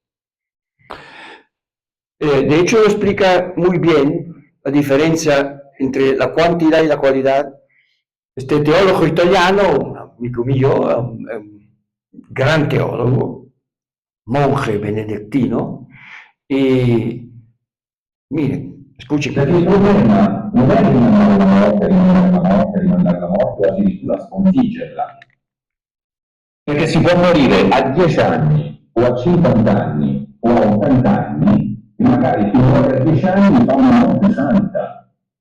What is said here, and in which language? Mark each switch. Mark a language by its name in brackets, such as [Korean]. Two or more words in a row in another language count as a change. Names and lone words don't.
[Spanish] De hecho, lo explica muy bien la diferencia entre la cantidad y la cualidad. Este teólogo italiano, un amigo mío, un gran teólogo, monje benedictino, y miren, escuchen. [Italian] Perché il problema non è rimandare la morte, rimandare la morte, o addirittura sconfiggerla. Perché si può morire a 10 anni, o a 50 anni, o a 80 anni, e magari chi muore a 10 anni fa una morte santa.